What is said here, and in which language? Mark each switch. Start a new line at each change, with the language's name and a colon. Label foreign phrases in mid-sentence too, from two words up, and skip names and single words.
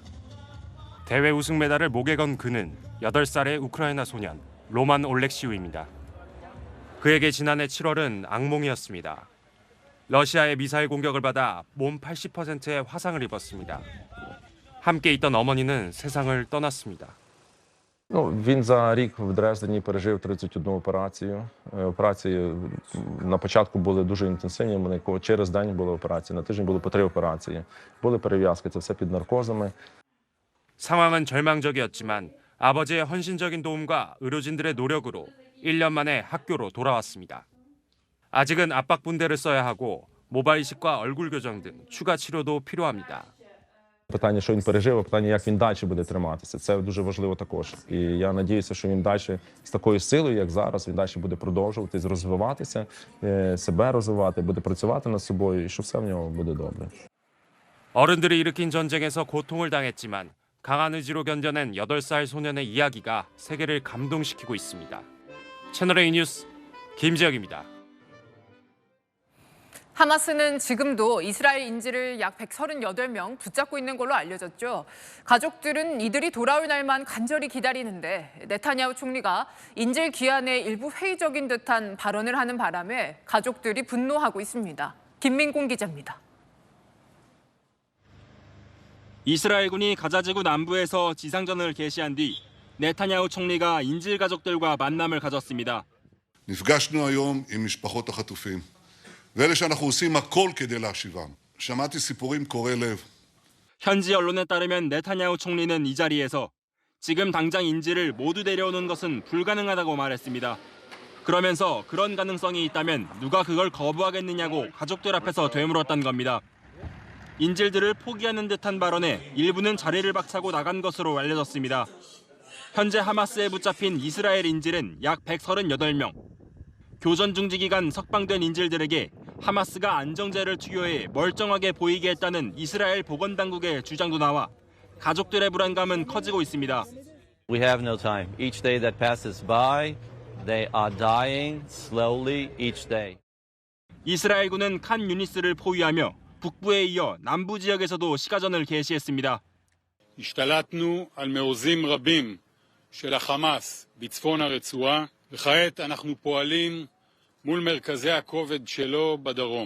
Korean: 대회 우승 메달을 목에 건 그는 8살의 우크라이나 소년 로만 올렉시우입니다. 그에게 지난해 7월은 악몽이었습니다. 러시아의 미사일 공격을 받아 몸 80%의 화상을 입었습니다. 함께 있던 어머니는 세상을 떠났습니다.
Ukrainian: Він за рік в Дрездені пережив 31 операцію. Операції на початку були дуже інтенсивні, через день були операції, на тиждень були по 3 операції. Були перев'язки, це все під наркозами.
Korean: 상황은 절망적이었지만 아버지의 헌신적인 도움과 의료진들의 노력으로 1년 만에 학교로 돌아왔습니다. 아직은 압박분대를 써야 하고 모발이식과 얼굴 교정 등 추가 치료도 필요합니다.
Ukrainian: Питання, що він пережив, а питання, як він далі буде триматися. Це дуже важливо також. І я сподіваюся, що він далі з такою силою, як зараз, він далі буде продовжувати розвиватися, себе розвивати, буде працювати над собою, і що все в нього буде добре.
Korean: 어른들이 일으킨 전쟁에서 고통을 당했지만 강한 의지로 견뎌낸 8살 소년의 이야기가 세계를 감동시키고 있습니다. 채널A 뉴스 김지혁입니다. 하마스는 지금도 이스라엘 인질을 약 138명 붙잡고 있는 걸로 알려졌죠. 가족들은 이들이 돌아올 날만 간절히 기다리는데 네타냐후 총리가 인질 귀환에 일부 회의적인 듯한 발언을 하는 바람에 가족들이 분노하고 있습니다. 김민공 기자입니다. 이스라엘군이 가자지구 남부에서 지상전을 개시한 뒤 네타냐후 총리가 인질 가족들과 만남을 가졌습니다.
Hebrew: נפגשנו היום עם משפחות החטופים. ואלה שאנחנו עושים הכל כדי להשיבם. שמעתי סיפורים קורעי לב.
Korean: 현지 언론에 따르면 네타냐후 총리는 이 자리에서 지금 당장 인질을 모두 데려오는 것은 불가능하다고 말했습니다. 그러면서 그런 가능성이 있다면 누가 그걸 거부하겠느냐고 가족들 앞에서 되물었단 겁니다. 인질들을 포기하는 듯한 발언에 일부는 자리를 박차고 나간 것으로 알려졌습니다. 현재 하마스에 붙잡힌 이스라엘 인질은 약 138명. 교전 중지 기간 석방된 인질들에게 하마스가 안정제를 투여해 멀쩡하게 보이게 했다는 이스라엘 보건당국의 주장도 나와 가족들의 불안감은 커지고 있습니다.
English: We have no time. Each day that passes by, they are dying slowly each day.
Korean: 이스라엘군은 칸 유니스를 포위하며 북부에 이어 남부 지역에서도 시가전을 개시했습니다.
Hebrew: השתלטנו על מעוזים רבים של החמאס בצפון הרצועה, וכעת אנחנו פועלים מול מרכזי הכובד שלו בדרום.